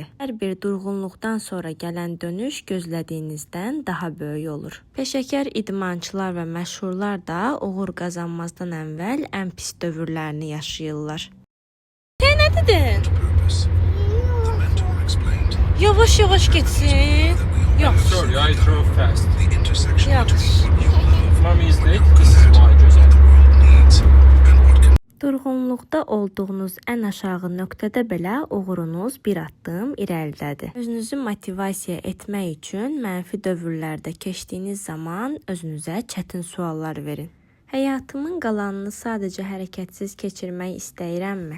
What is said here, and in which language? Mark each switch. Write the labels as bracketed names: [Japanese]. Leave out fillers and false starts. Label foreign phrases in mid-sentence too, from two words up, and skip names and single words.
[Azerbaijani] Hər bir durğunluqdan sonra gələn dönüş gözlədiyinizdən daha böyük olur. Peşəkar idmançılar və məşhurlar da uğur qazanmazdan əvvəl ən pis dövrlərini yaşayırlar. [Turkish] Sen ne dedin? Yavaş yavaş gitsin. Yok. [English] Sorry, I drove fast. [Turkish] Yok. [English] Mommy is late. This is why, Joseph. [Azerbaijani] Durğunluqda olduğunuz ən aşağı nöqtədə belə uğurunuz bir addım irəlidədir. Özünüzü motivasiya etmək üçün mənfi dövrlərdə keçdiyiniz zaman özünüzə çətin suallar verin. Həyatımın qalanını sadəcə hərəkətsiz keçirmək istəyirəmmi?